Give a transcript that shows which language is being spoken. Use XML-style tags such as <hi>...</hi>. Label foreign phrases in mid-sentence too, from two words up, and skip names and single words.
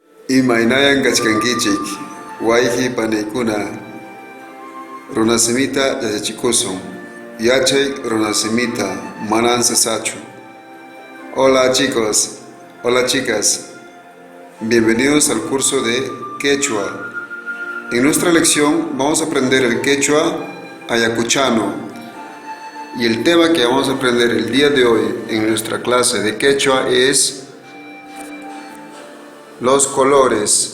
<qu>Imaynayan kachkankichik, wayqi panaykuna, runasimita yachachikusun, yachay runasimita manan cesachu.</qu> <es>Hola chicos, hola chicas, bienvenidos al curso de Quechua. En nuestra lección vamos a aprender el Quechua ayacuchano y el tema que vamos a aprender el día de hoy en nuestra clase de Quechua es los colores.</es>